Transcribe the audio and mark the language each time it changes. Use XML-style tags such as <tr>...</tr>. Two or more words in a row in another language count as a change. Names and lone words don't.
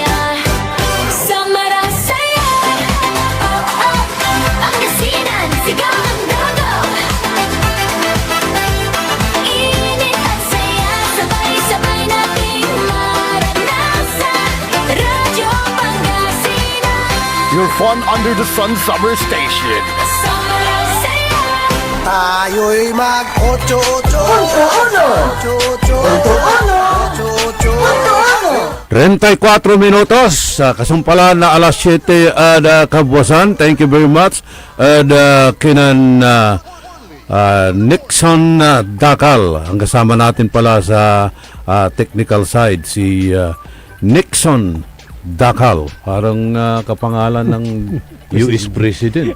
<tl>Summer ang saya, Pangasinan, sigaw ang dago. Init at saya, sabay-sabay nating maranasan. Radyo Pangasinan,</tl> <en>Your fun under the sun summer station.</en> <tl>summer ang saya. Tayo'y mag-8-8</tl> <pag>34 minutos sa kasumpalan na alas 7 kabuwasan.</pag> <en>Thank you very much.</en> <tl>Kinan Nixon Dakal ang kasama natin pala sa</tl> <en>technical side,</en> <tl>si Nixon Dakal, parang kapangalan ng</tl> <en>US President.</en>